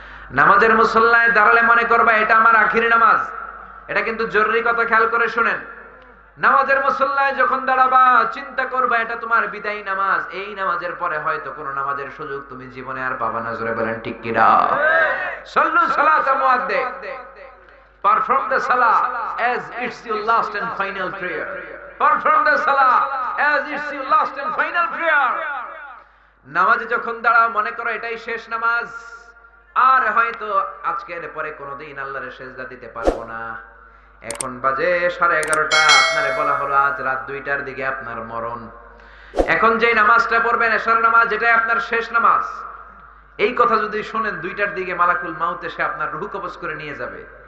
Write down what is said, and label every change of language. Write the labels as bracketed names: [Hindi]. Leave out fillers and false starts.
[Bangla] নামাজের মুসল্লায় দাঁড়ালে মনে করবা এটা আমার আখিরি নামাজ। এটা কিন্তু জরুরি কথা, খেয়াল করে শুনেন। নামাজের মুসল্লায় যখন দাঁড়াবা চিন্তা করবা এটা তোমার বিদায়ী নামাজ। এই নামাজের পরে হয়তো কোন নামাজের সুযোগ তুমি জীবনে আর পাবা না। জোরে বলেন ঠিক কিনা? [Arabic] সল্লু সালাতা মুআদ্দিআ। [English] Perform the salah as it's your last and final prayer. Perform the salah as it's your last and final prayer. [Bangla] নামাজে যখন দাঁড়াও মনে করো এটাই শেষ নামাজ, আর হয়তো আজকের পরে কোনোদিন আল্লাহর সেজদা দিতে পারবো না। এখন বাজে 11:30, আপনারে বলা হলো আজ রাত 2টার দিকে আপনার মরণ। এখন যে নামাজটা পড়বেন এশার নামাজ, এটাই আপনার শেষ নামাজ। এই কথা যদি শুনেন 2টার দিকে মালাকুল মাউত এসে আপনার রূহ কবজ করে নিয়ে যাবে।